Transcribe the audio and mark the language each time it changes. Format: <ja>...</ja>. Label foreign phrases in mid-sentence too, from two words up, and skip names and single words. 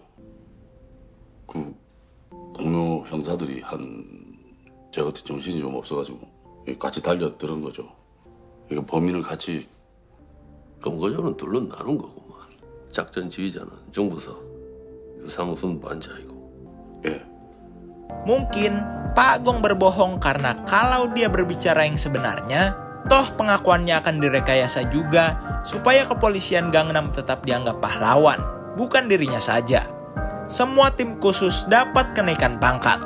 <ko>그 동료 형사들이 제가 그때 정신이 좀 없어가지고 같이 달려들은 거죠. 이거 범인을 같이 검거조는 둘러 나눈 거구만. 작전 지휘자는 중부서 유상순 반장이고. 예.</ko> <id>Mungkin Pak Gong berbohong karena kalau dia berbicara yang sebenarnya, toh pengakuannya akan direkayasa juga supaya kepolisian Gangnam tetap dianggap pahlawan, bukan dirinya saja. Semua tim khusus dapat kenaikan pangkat.</id>